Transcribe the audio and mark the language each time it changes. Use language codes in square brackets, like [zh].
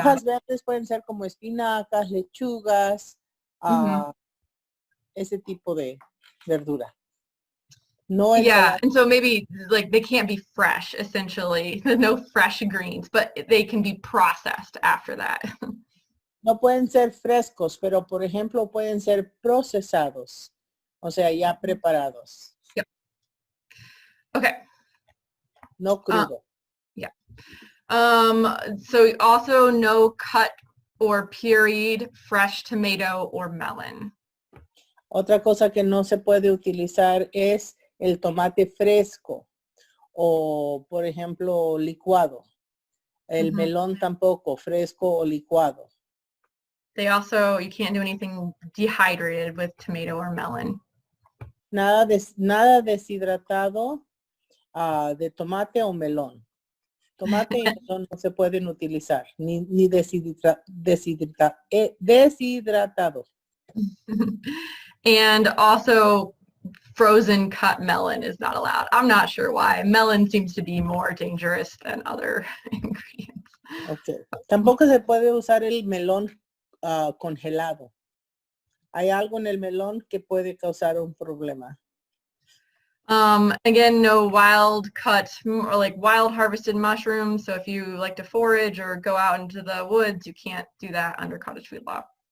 [es] hojas verdes pueden ser como espinacas, lechugas, ese tipo de verdura. No [en] Yeah, [es] ensalada. [en] and so maybe like they can't be fresh, essentially. No fresh greens, but they can be processed after that. [es] No pueden ser frescos, pero por ejemplo pueden ser procesados, o sea, ya preparados. [en] Yep. Okay. [es] No crudo. [en] Yeah. So also no cut or pureed fresh tomato or melon. [es] Otra cosa que no se puede utilizar es el tomate fresco o, por ejemplo, licuado. El melón tampoco, fresco o licuado. [en] You can't do anything dehydrated with tomato or melon. [es] Nada deshidratado de tomate o melón. Tomate y melón no se pueden utilizar, ni deshidratado. [en] And also frozen cut melon is not allowed. I'm not sure why. Melon seems to be more dangerous than other ingredients. Okay. [es] Tampoco se puede usar el melón congelado. Hay algo en el melón que puede causar un problema. [en] Again, no wild cut or like wild harvested mushrooms. So if you like to forage or go out into the woods, you can't do that under cottage food law.